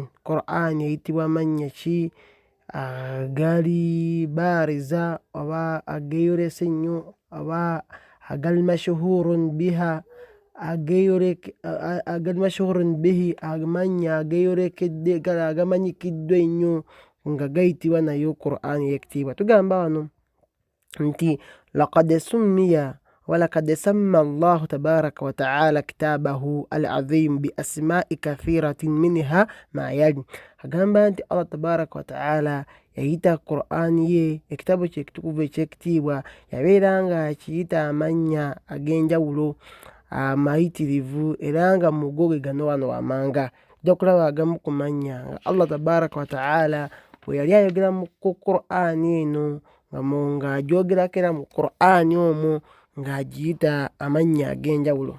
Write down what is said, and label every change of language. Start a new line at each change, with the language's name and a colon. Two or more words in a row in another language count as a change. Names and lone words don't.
Ganda: Qur'an eyitibwa amannya ki? Agali bariza oba ageyolese ennyo oba agali
Arabic: مشهورة بها,
Ganda: agali
Arabic: مشهورة به,
Ganda: amannya ageyolekedde agamanyikiddwa ennyo nga gayitibwa nayo Qur'an ey'ekitiibwa. Tugamba wano nti
Arabic: لقد سمي ولقد سمى الله تبارك وتعالى كتابه العظيم بأسماء كثيرة منها ما يلي.
Ganda: Agamba nti Allah
Arabic: تبارك وتعالى
Ganda: yayita Qur'an ye ekitabo kye ekitukuvu eky'ekitiibwa yabeera nga akiyita amannya ag'enjawulo amayitirivu era nga mugo ge gano wano wamanga. Tujja kulaba agamu ku mannya nga Allah
Arabic: تبارك وتعالى
Ganda: bwe yali ayogera ku Qur'an eno nga agyogerako era mu Qur'an omwo ng'agiyita amannya ag'enjawulo.